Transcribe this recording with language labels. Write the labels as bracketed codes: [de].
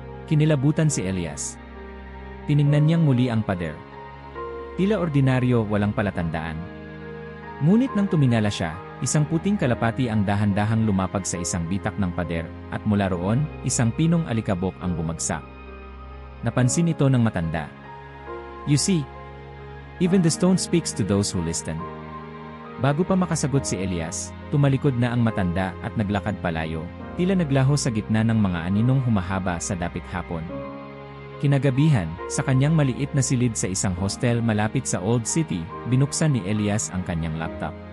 [tl] Kinilabutan si Elias. Tiningnan niyang muli ang pader. Tila ordinaryo, walang palatandaan. Ngunit nang tumingala siya, isang puting kalapati ang dahan-dahang lumapag sa isang bitak ng pader, at mula roon, isang pinong alikabok ang bumagsak. Napansin ito ng matanda. [en] "You see, even the stone speaks to those who listen." [tl] Bago pa makasagot si Elias, tumalikod na ang matanda at naglakad palayo, tila naglaho sa gitna ng mga aninong humahaba sa dapit hapon. Kinagabihan, sa kanyang maliit na silid sa isang hostel malapit sa Old City, binuksan ni Elias ang kanyang laptop.